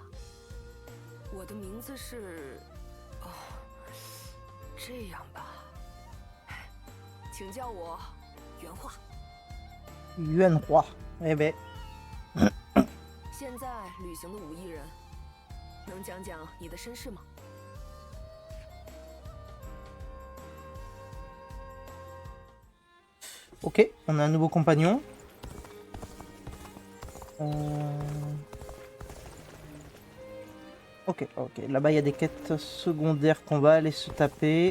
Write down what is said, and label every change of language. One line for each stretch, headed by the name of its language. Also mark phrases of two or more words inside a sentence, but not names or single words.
Chinese: 我的名字是……哦，这样吧，请叫我原话。
French: Yuan Roi. Eh ben.
Chinese: 现在旅行的武艺人，能讲讲你的身世吗？
French: Ok, on a un nouveau compagnon. Ok, ok. Là-bas, il y a des quêtes secondaires qu'on va aller se taper.